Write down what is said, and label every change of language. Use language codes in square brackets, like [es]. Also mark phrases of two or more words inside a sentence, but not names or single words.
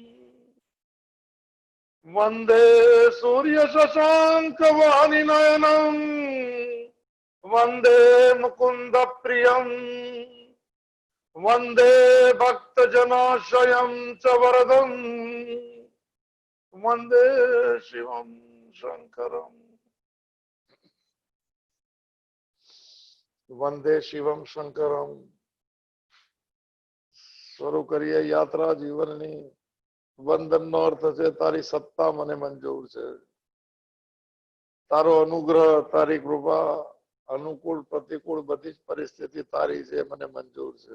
[sa] वन्दे सूर्यशशाङ्कवाणिनयनम् वन्दे मुकुन्दप्रियम् वन्दे भक्तजनाश्रयं च वरदम् वन्दे शिवं शङ्करम्। वंदे शिवम शंकरम। [gu] શરૂ કરીએ યાત્રા જીવનની। વંદનનો અર્થ છે તારી સત્તા મને મંજૂર છે, તારો અનુગ્રહ તારી કૃપા અનુકૂળ પ્રતિકૂળ બધી જ પરિસ્થિતિ તારી છે મને મંજૂર છે।